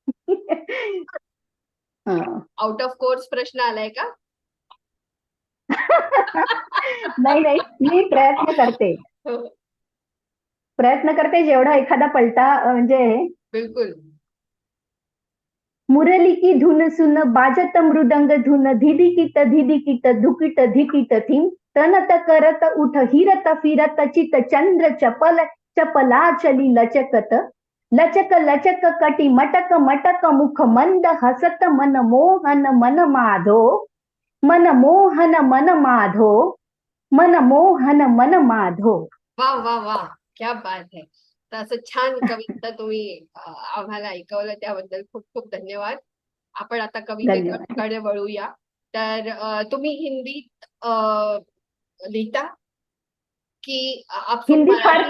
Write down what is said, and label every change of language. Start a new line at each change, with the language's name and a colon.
Marathi: हं. Out of course प्रश्न आलाय का? नाही, नाही. मी हो, प्रयत्न करते जेवढा एखादा पलटा म्हणजे बिलकुल.
Hindi: मुरली की धुन सुन बाजत मृदंग धुन धिदिकिट धुकिट धिकिट थिम तनत करत उठ हिरत फिरत चित चंद्र चपल चपला चली लचकत लचक लचक कटी मटक मटक मुख मंद हसत मन मोहन मन माधो मन मोहन मन माधो मन मोहन मन माधो. वाह वाह वाह, क्या बात है.
Marathi: तर असं छान कविता तुम्ही आम्हाला ऐकवलं त्याबद्दल खूप खूप धन्यवाद. आपण आता धन्यवाद. कवितेकडे वळूया. तर तुम्ही हिंदीत लिहिता की आपसूक हिंदी फार मराठी?